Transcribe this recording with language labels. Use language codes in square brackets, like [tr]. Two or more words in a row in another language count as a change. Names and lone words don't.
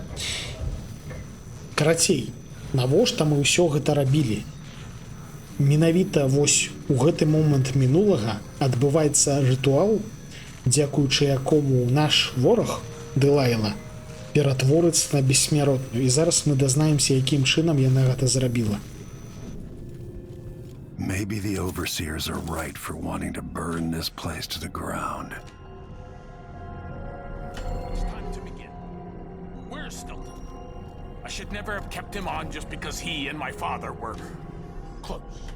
[be] Карацей, навошта мы ўсё гэта рабілі? Менавіта вось у гэты момант мінулага адбываецца рытуал, дзякуючы якому наш вораг, Дэлайла, ператворыцца на бессмяротную. І зараз мы дазнаемся, якім чынам яна гэта зрабіла. [en] Maybe the overseers are right for wanting to burn this place to the ground. It's time to begin. Where's Stilton? I should never have kept him on just because he and my father were close.